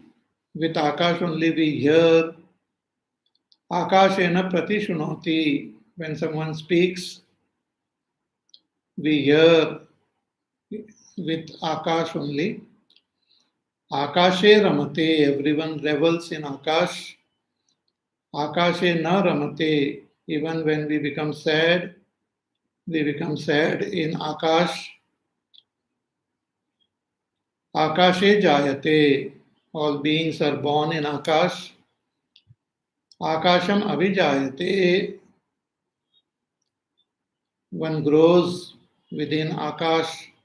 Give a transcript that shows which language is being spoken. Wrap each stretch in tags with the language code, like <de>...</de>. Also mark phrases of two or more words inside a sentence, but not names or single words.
<en>With Akash only we hear.</en> <sa>आकाशेन प्रति शुनोति.</sa> <en>When someone speaks, we hear with Akash only.</en> <sa>आकाशे रमते,</sa> <en>everyone revels in Akash.</en> <sa>आकाशे न रमते,</sa> <en>even when we become sad in Akash.</en> <sa>आकाशे जायते,</sa> <en>all beings are born in Akash.</en> <sa>आकाशम् अभिजायते,</sa> <en>one grows within Akash.</en>